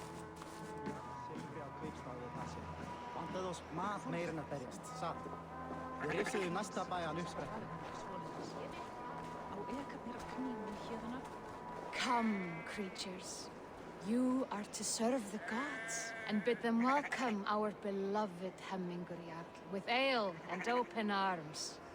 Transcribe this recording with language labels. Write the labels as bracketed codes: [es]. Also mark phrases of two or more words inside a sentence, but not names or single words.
[is] Vantaði oss mat meira en að berjast, satt? [en] Come, creatures. You are to serve the gods, and bid them welcome our beloved Hemming Jarl with ale and open arms.